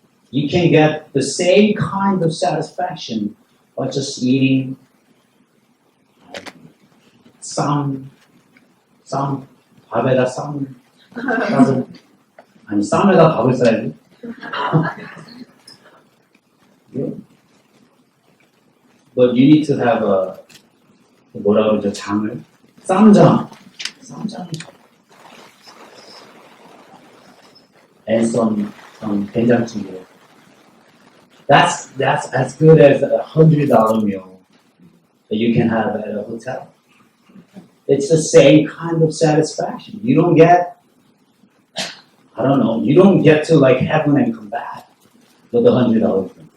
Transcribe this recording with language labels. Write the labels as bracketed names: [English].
[English] You can get the same kind of satisfaction by just eating [Korean] 쌈 밥에다 쌈을 싸서 아니 쌈에다 밥을 싸야지. [English] But you need to have a [Korean] 뭐라 그러죠? 장을 쌈장 [English] and some [Korean] 된장찌개. [English] That's as good as $100 meal that you can have at a hotel. It's the same kind of satisfaction. You don't get, you don't get to like heaven and come back with the $100 meal.